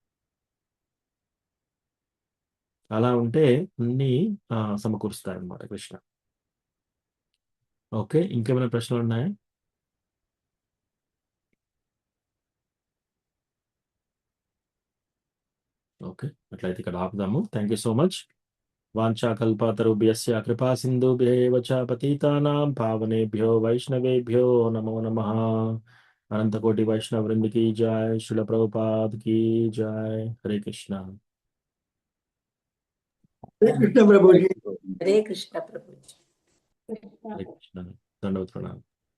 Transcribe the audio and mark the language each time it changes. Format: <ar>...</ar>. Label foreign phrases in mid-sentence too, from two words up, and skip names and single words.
<te>అలా ఉంటే అన్ని సమకూరుస్తారనమాట కృష్ణ. ఓకే, ఇంకేమైనా ప్రశ్నలు ఉన్నాయా? ఓకే, అట్లయితే ఇక్కడ ఆపుదాము.</te> <en>thank you so much.</en> <sa>వాంఛాకల్పతరుభ్యస్య కృపా సింధుభ్యేవ చ పతితానాం పావనేభ్యో వైష్ణవేభ్యో నమో నమః.</sa> <hi>अनंत कोटि वैष्णव वृंद की जय। श्रील प्रभुपाद की जय। हरे कृष्णा। हरे कृष्ण प्रभु जी। हरे कृष्ण प्रभु जी। हरे कृष्णा। दंडवत प्रणाम।</hi>